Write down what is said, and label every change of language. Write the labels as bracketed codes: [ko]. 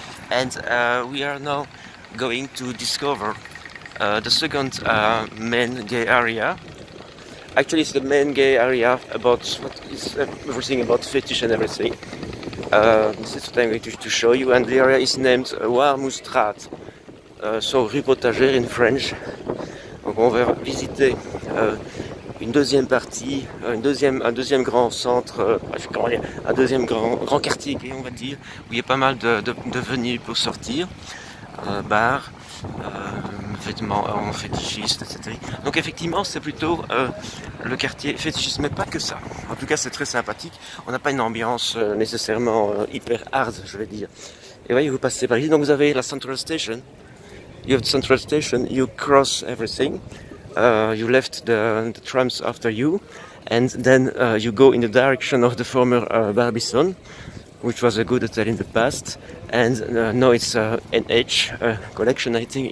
[en] And we are now going to discover the second main gay area. Actually, it's the main gay area about what is everything about fetish and everything. This is what I'm going to show you, and the area is named Warmoestraat, so rue Potagère in French. [fr] Donc on va visiter une deuxième partie, un deuxième grand centre, un deuxième grand quartier gay, on va dire, où il y a pas mal de venues pour sortir, bars, vêtements fétichistes, etc. Donc effectivement c'est plutôt le quartier fétichiste, mais pas que ça. En tout cas c'est très sympathique. On n'a pas une ambiance nécessairement hyper hard, je vais dire. Et voyez, vous passez par ici, donc vous avez la Central Station. [en] You have the Central Station, you cross everything, you left the trams after you, and then you go in the direction of the former Barbizon, which was a good hotel in the past, and now it's NH collection, I think.